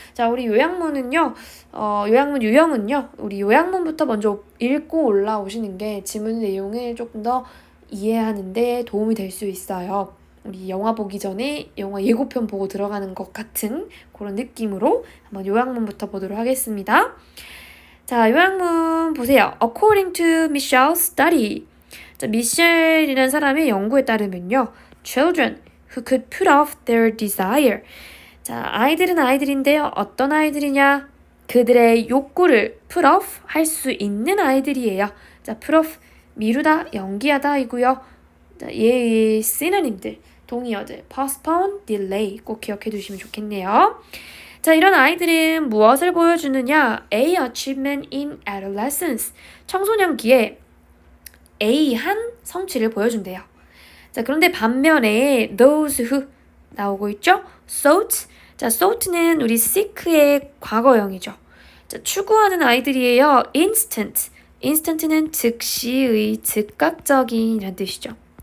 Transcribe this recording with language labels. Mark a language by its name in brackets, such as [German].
[Korean] 자, 우리 요약문은요. 요약문 유형은요. 우리 요약문부터 먼저 읽고 올라오시는 게 지문 내용을 조금 더 이해하는데 도움이 될 수 있어요. 우리 영화 보기 전에 영화 예고편 보고 들어가는 것 같은 그런 느낌으로 한번 요약문부터 보도록 하겠습니다. 자, 요약문 보세요. [English] According to Michelle's study. [Korean] 자, 미셸이라는 사람의 연구에 따르면요. [English] Children who could put off their desire. [Korean] 자, 아이들은 아이들인데요. 어떤 아이들이냐? 그들의 욕구를 put off 할 수 있는 아이들이에요. 자, put off 미루다, 연기하다 이고요. 자, 얘의 시노님들, 동의어들 postpone, delay 꼭 기억해 두시면 좋겠네요. 자, 이런 아이들은 무엇을 보여주느냐? [English] A achievement in adolescence. [Korean] 청소년기에 A 한 성취를 보여준대요. 자, 그런데 반면에 [English] those who [Korean] 나오고 있죠? sought. 자, sought는 우리 seek의 과거형이죠. 자, 추구하는 아이들이에요. [English] instant. [Korean] instant는 즉시의, 즉각적인 이란 뜻이죠.